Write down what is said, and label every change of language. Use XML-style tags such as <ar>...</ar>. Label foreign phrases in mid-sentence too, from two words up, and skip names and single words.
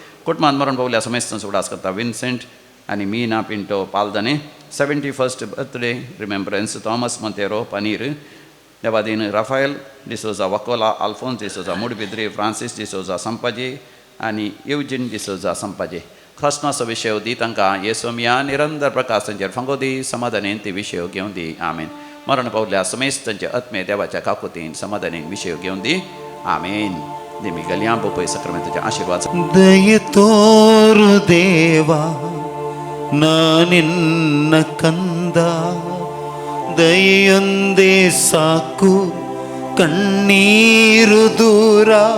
<kok>कुटुंबान मरण पावल्या समेस्तांचो उडास करता विन्सेंट आणि मीना पिंटो पालदने 71st</kok> <en>birthday remembrance</en> <kok>थॉमस मोंतेरो पनीर देवादीन राफायल डिसोजा वकोला आल्फोन्स डिसोजा मुडबिद्री फ्रांसीस डिसोजा संपाजे आणि युजिन डिसोजा संपाजे ख्रिस्मस विषय दी तांकां येसोमिया निरंतर प्रकाशांचेर फंगोदी समाधानेन ती विषय घेवन दी आमेन. मरण पावल्या समेस्त तांचे आत्मे देवाच्या काकुतीन समाधानेन विषय घेवन दी आमेन. देमी गलियां बोपय सक्रामेंताचे आशीर्वाद</kok> <kn>ದಯ ತೋರು ದೇವ ನಾನಿನ್ನ ಕಂದ ದಯೆಯೊಂದೇ ಸಾಕು ಕಣ್ಣೀರು ದೂರ</kn>